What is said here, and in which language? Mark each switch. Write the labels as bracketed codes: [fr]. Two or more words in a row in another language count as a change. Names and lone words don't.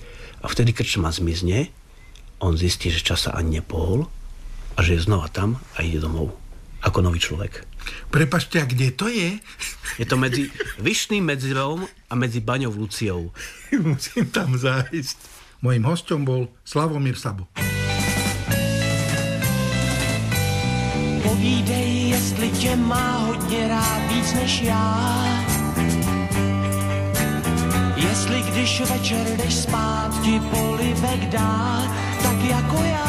[sk] A vtedy krčma zmizne, on zistí, že čas sa ani nepohol a že je znova tam a ide domov. Ako nový človek. Prepáčte, a kde to je? Je to medzi Vyšným Medzilom a medzi Baňou Luciou. Musím tam zájsť. Mojím hosťom bol Slavomír Sabo. [cs] Povídej, jestli tě má hodně rád víc než já. Jestli když večer jdeš spát, ti polibek dá, tak jako já.